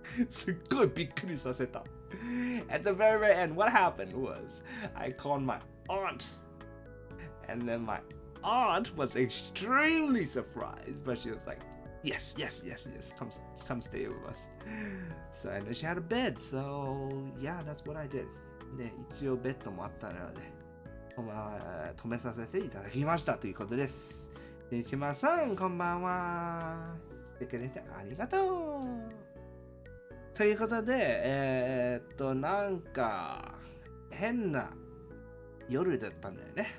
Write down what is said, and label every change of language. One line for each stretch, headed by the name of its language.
Japanese: すっごいびっくりさせた。
English: At the very, very end, what happened was I called my aunt, and then my aunt was extremely surprised, but she was like, yes, come stay with us. So, and then she had a bed, so yeah, that's what I did.
Japanese: で、一応ベッドもあったので、止めさせていただきましたということです。ゆきまさん、こんばんは。来てくれてありがとう。ということで、なんか、変な夜だったんだよね。